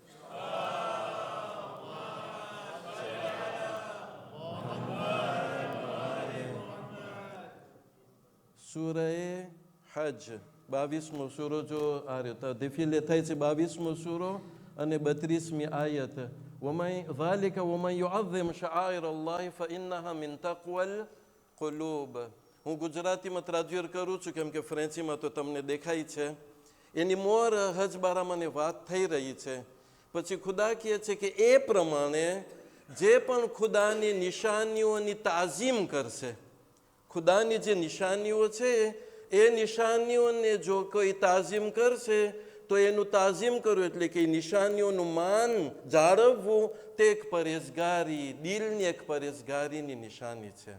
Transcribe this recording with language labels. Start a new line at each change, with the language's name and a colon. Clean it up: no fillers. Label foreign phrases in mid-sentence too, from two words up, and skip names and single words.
Gujarati: સૂરે હજ 22મો સૂરો જો આ રહ્યો દિફીલે થાય છે, 22મો સૂરો અને 32મી આયત.
Arabic: ذَلِكَ وَمَنْ يُعَظِّمْ شَعَائِرَ اللَّهِ فَإِنَّهَا مِنْ تَقْوَى الْقُلُوبِ.
Gujarati: હું ગુજરાતીમાં ટ્રાન્સલેટ કરું છું, કેમ કે ફ્રેન્ચીમાં તો તમને દેખાય છે. એની મોર હજ બારામાં વાત થઈ રહી છે. પછી ખુદા કહે છે કે એ પ્રમાણે જે પણ ખુદાની નિશાનીઓની તાઝીમ કરશે, ખુદાની જે નિશાનીઓ છે એ નિશાનીઓને જો કોઈ તાઝીમ કરશે તો એનું તાઝીમ કરવું એટલે કે નિશાનીઓનું માન જાળવવું તે એક પરેશગારી, દિલની એક પરેશગારીની નિશાની છે.